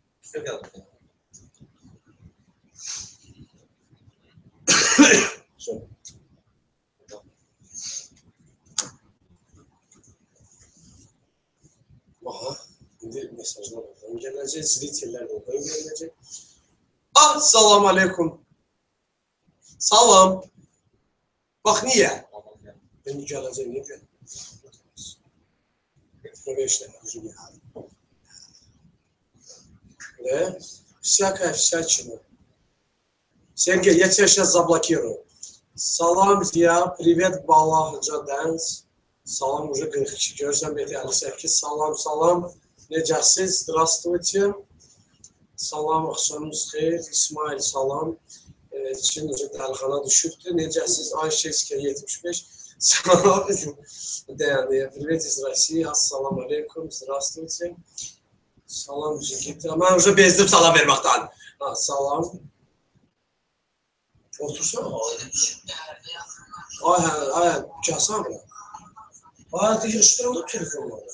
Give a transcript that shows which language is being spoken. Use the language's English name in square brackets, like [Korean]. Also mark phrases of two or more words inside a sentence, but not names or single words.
[Azerbaijani] Aha, indi mesajlar oradan gələcək, zritellər oradan gələcək. [Arabic] السلام عليكم. [Azerbaijani] Salam. Bax, niyə? İndi gələcək, niyə gələcək? [Russian] Да? Всякое. Сергей, я тебя сейчас заблокирую. [Azerbaijani] Salam Ziya, привет Balahca Dance. Salam уже 42, görürsən BT 58. Salam. Necəsiz? Здравствуйте. Salam, axşamınız xeyir. İsmail, salam. Çin уже dəlxana düşübdür. Necəsiz? Ayşe 75. Salam. [Russian] Привет из России. [Arabic] السلام عليكم. [Azerbaijani] Здравствуйте. Salam. Mən уже bezdim salam verməkdən. Salam. Otursana. Ay, gəlsən mi? Ay, yığışdırıldı telefonları.